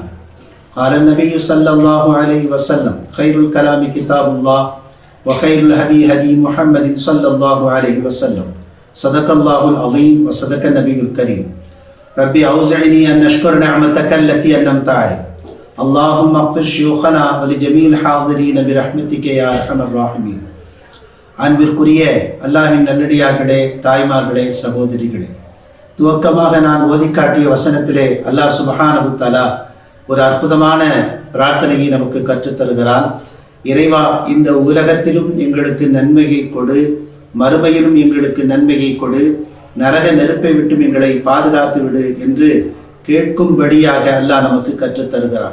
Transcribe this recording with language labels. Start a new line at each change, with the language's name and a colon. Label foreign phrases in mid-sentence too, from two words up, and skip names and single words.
Arabic: قال النبي صلى الله عليه وسلم: خير الكلام كتاب الله وخير الهدي هدي محمد صلى الله عليه وسلم. صدق الله العظيم وصدق النبي الكريم. ربي أوزعني أن أشكر نعمتك التي أنعمت علي. اللهم اغفر شيوخنا ولجميع الحاضرين برحمتك يا أرحم الراحمين.
Tamil: அன்பிற்குரிய அல்லாஹ்வின் நல்லடியார்களே, தாய்மார்களே, சகோதரிகளே, துவக்கமாக நான் ஓதிக்காட்டிய வசனத்திலே அல்லாஹ்
Arabic: سبحانه تعالى
Tamil: ஒரு அற்புதமான பிரார்த்தனையை நமக்கு கற்றுத்தருகிறான். இறைவா, இந்த உலகத்திலும் எங்களுக்கு நன்மையை கொடு, மறுமையிலும் எங்களுக்கு நன்மையை கொடு, நரக நெருப்பை விட்டும் எங்களை பாதுகாத்து விடு என்று கேட்கும்படியாக அல்லாஹ் நமக்கு கற்றுத்தருகிறான்.